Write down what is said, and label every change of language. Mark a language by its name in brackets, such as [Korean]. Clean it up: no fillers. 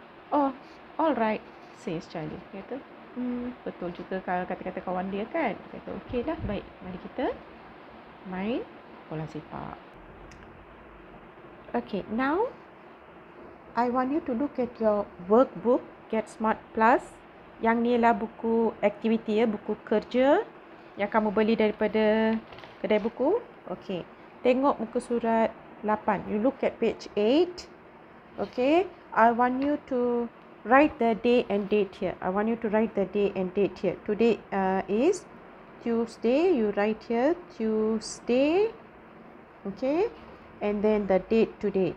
[English] Oh, all right, says Charlie. [Malay] Dia kata, betul juga kata-kata kawan dia kan. Dia kata, okey lah, baik. Mari kita main bola sepak. [English] Okay, now I want you to look at your workbook, Get Smart Plus. [Malay] Yang ni ialah buku aktiviti ya, buku kerja yang kamu beli daripada kedai buku. [English] Okay, [Malay] tengok muka surat 8. [English] You look at page 8. Okay, I want you to write the day and date here. I want you to write the day and date here. Today is Tuesday. You write here Tuesday. Okay, and then the date today.